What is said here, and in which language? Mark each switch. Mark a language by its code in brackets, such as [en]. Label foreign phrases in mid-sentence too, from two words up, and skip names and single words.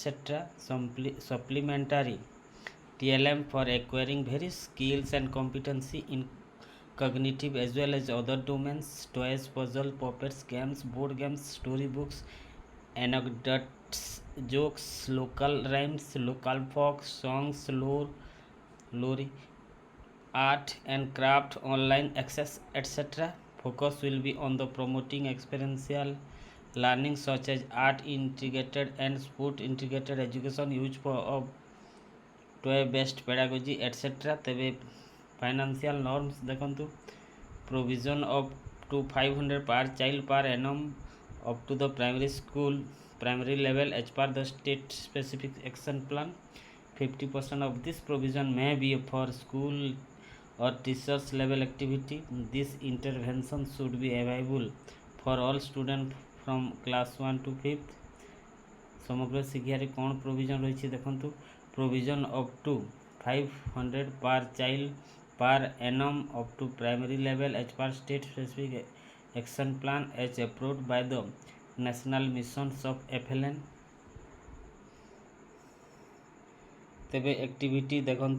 [en] Supplementary TLM for acquiring various skills and competency in cognitive as well as other domains, toys, puzzle, puppets, games, board games, storybooks, anecdotes, jokes, local rhymes, local folk songs, lore, art and craft, online access, etc. Focus will be on the promoting experiential learning such as art integrated and sport integrated education, use of toy based pedagogy, etc. [or] ତେବେ ଫାଇନାନ୍ସିଆଲ ନର୍ମସ୍ ଦେଖନ୍ତୁ। [en] provision of to 500 per child per annum up to the primary level as per the state specific action plan. 50% of this provision may be for school or teachers level activity. This intervention should be available for all students from class 1 to 5th. [or] ସମଗ୍ର ଶିକ୍ଷାରେ କ'ଣ ପ୍ରୋଭିଜନ୍ ରହିଛି ଦେଖନ୍ତୁ। [en] Provision up to 500 per child per annum up to primary level as per state specific action plan as approved by the national missions of FLN. [or] ତେବେ activity ଦେଖନ୍ତୁ।